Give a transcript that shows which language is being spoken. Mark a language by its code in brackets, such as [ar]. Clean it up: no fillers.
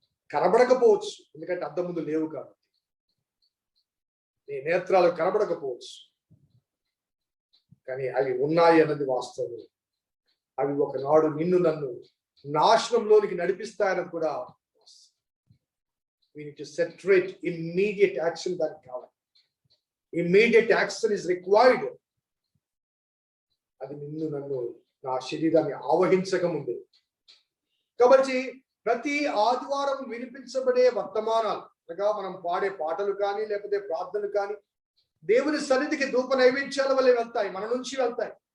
[te] కనబడకపోవచ్చు, ఎందుకంటే అద్దం ముందు లేవు కాబట్టి. నీ నేత్రాలు కనబడకపోవచ్చు, కానీ అవి ఉన్నాయి అన్నది వాస్తవం. అవి ఒకనాడు నిన్ను, నన్ను నాశనంలోనికి నడిపిస్తాయని కూడా. [en] We need to separate immediate action [te] దానికి కావాలి. [en] Immediate action is required. [te] అది నిన్ను, నన్ను, నా శరీరాన్ని ఆవహించక ముందే. కాబట్టి ప్రతి ఆదివారం వినిపించబడే వర్తమానాలు, అనగా మనం పాడే పాటలు కానీ, లేకపోతే ప్రార్థనలు కానీ దేవుని సన్నిధికి ధూప నైవేద్యాల వల్ల వెళ్తాయి, మన నుంచి వెళ్తాయి.